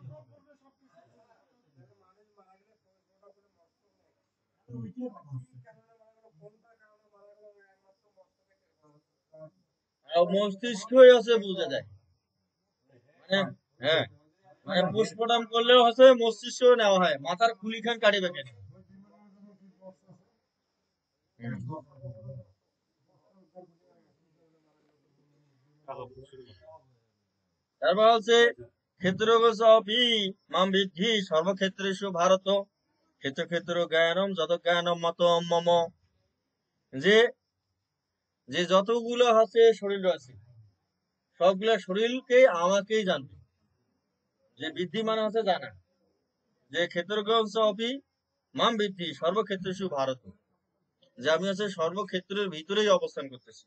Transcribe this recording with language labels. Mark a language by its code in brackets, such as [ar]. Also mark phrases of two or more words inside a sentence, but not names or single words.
[bn] আর মস্তিষ্কই হচ্ছে বুঝে যায়, মানে হ্যাঁ, মানে পোস্টমর্টম করলেও হচ্ছে মস্তিষ্ক নেওয়া হয়, মাথার খুলিখান কাটিবে কেন। তারপর হচ্ছে [sa] ক্ষেত্রজ্ঞ মাম বিদ্ধি সর্বক্ষেত্রেষু ভারত, ক্ষেত্র ক্ষেত্র জ্ঞানম যত জ্ঞানম মতম মম, [bn] যে যে যতগুলো হচ্ছে শরীর রয়েছে সবগুলা শরীরকে আমাকেই জানবে। যে বৃদ্ধি মানে হচ্ছে জানা, যে [sa] ক্ষেত্রজ্ঞ অপি মাম বৃদ্ধি সর্বক্ষেত্রেষু ভারত, [bn] যে আমি হচ্ছে সর্বক্ষেত্রের ভিতরেই অবস্থান করতেছি।